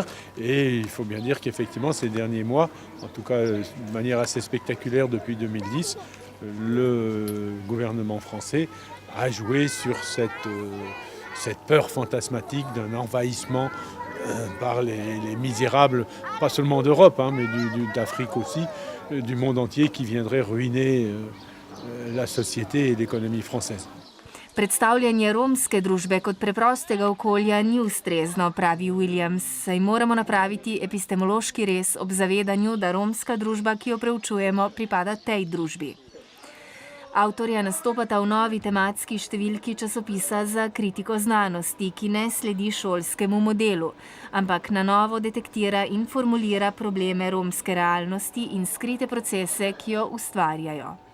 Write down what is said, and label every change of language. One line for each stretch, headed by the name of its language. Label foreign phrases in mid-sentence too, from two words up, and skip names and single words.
French: Et il faut bien dire qu'effectivement ces derniers mois, en tout cas de manière assez spectaculaire depuis 2010, le gouvernement français a joué sur cette peur fantasmatique d'un envahissement par les misérables, pas seulement d'Europe, mais d'Afrique aussi, du monde entier qui viendraient ruiner la société et l'économie française.
Slovenian: Predstavljanje romske družbe kot preprostega okolja ni ustrezno, pravi Williams, saj moramo napraviti epistemološki rez ob zavedanju, da romska družba, ki jo preučujemo, pripada tej družbi. Avtorja nastopata v novi tematski številki časopisa za kritiko znanosti, ki ne sledi šolskemu modelu, ampak na novo detektira in formulira probleme romske realnosti in skrite procese, ki jo ustvarjajo.